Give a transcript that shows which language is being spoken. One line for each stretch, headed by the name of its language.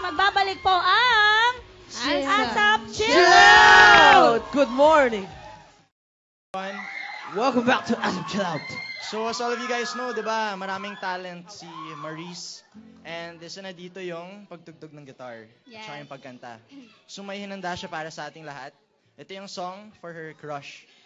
Filipino: Magbabalik po ang ASAP Chill Out!
English: Good morning. One. Welcome back to ASAP Chill Out. So as all of you guys know, di ba,
Filipino: maraming talent si Maurice. And isa na dito yung pagtugtog ng guitar.
English: Yes.
Filipino: Tsaka yung pagkanta. So may hinanda siya para sa ating lahat. Ito yung
English: song for her crush.